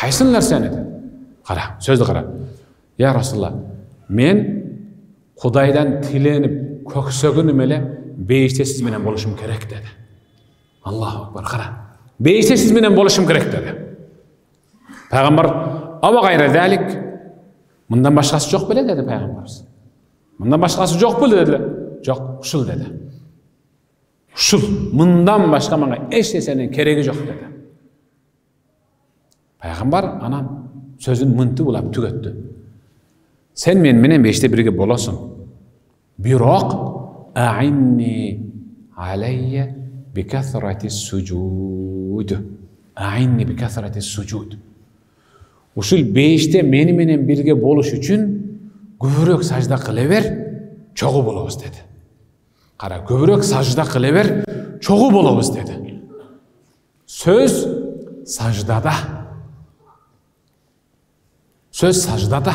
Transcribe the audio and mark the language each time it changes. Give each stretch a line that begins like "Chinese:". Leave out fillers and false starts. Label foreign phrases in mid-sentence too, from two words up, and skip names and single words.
Kyrgyz: Кайсын нерсени dedi. Кара, сөздү кара. Я Расулалла, мен Кудайдан тиленип, көксөгүнүм эле бейиште сиз менен болушум керек dedi.
Arabic: الله أكبر,
Kyrgyz: кара. Бейиште сиз менен болушум керек dedi.
Arabic: Пайгамбар, أو غير ذلك,
Kyrgyz: мындан башкасы жок беле dedi пайгамбарыбыз. Мындан башкасы жок беле dedi. Жок, ушул dedi. Ушул, мындан башка мага эч нерсенин кереги жок dedi. Пайгамбар анан сөзүн мынтып улап түгөттү. Sen менен беште бирге болосуң. Бирок
Arabic: أعني علي بكثرة السجود. أعني بكثرة السجود.
Kyrgyz: Ушул беште мени менен бирге болуш үчүн көбүрөөк сажда кыла бер, чогуу болобуз dedi. Кара, көбүрөөк сажда кыла бер, чогуу болобуз dedi. Сөз саждада. Сөз саждада.